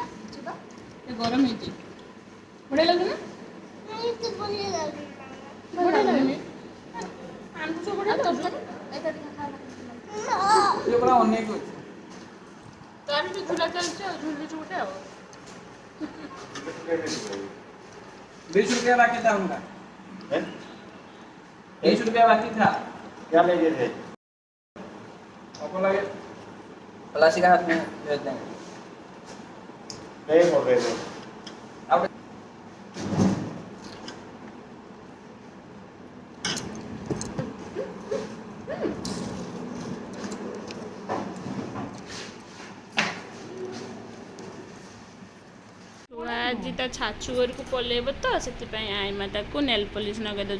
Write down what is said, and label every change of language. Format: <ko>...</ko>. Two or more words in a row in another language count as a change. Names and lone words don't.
<or>ଗରମ ହେଇଛି ବଢ଼ିଆ ଲାଗୁଛି ନା? ବଢ଼ିଆ ଲାଗୁନି? ତାର ବି ଝୁଲା ଚାଲିଛି ଆଉ ଝୁଲୁଛି ଗୋଟେ ଆଉ।</or> <hi>20 रुपया बाकी था उनका। 20 रुपया बाकी था। क्या ले गए थे? आपको लगे खलासी का हाथ में भेज देंगे। नहीं बोल रहे थे अब</hi> <or>ଆଜି ତା ଛାଚୁ ଘରକୁ ପଳେଇବ ତ ସେଥିପାଇଁ ଆଇମା ତାକୁ ନେଲ୍ ପଲିସ୍ ନଗେଇ ଦେଉଛୁ।</or>